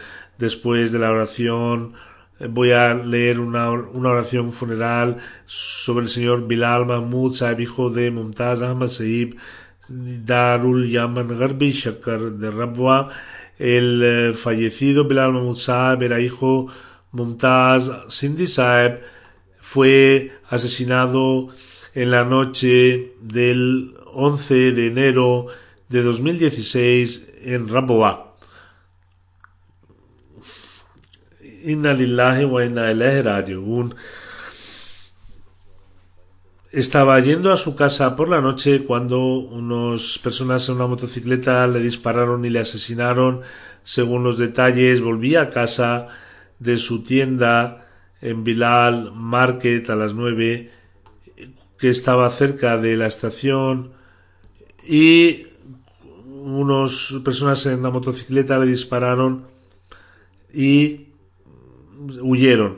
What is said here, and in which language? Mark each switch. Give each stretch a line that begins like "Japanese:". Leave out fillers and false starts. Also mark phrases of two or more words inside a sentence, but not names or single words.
Spanish: Después de la oración voy a leer una oración funeral sobre el señor Bilal Mahmud Sahib, hijo de Mumtaz Ahmad Sahib, Darul Yaman Garbi Shakar de Rabwa. El fallecido Bilal Mahmud Sahib era hijo Mumtaz Sindhi Sahib. Fue asesinado en la noche del 11 de enero de 2016 en Rabwa.
Arabic: إنا لله وإنا إليه راجعون.
Spanish: Estaba yendo a su casa por la noche cuando unas personas en una motocicleta le dispararon y le asesinaron. Según los detalles, volvía a casa de su tienda en Bilal Market a las 9, que estaba cerca de la estación, y unas personas en la motocicleta le dispararon y huyeron.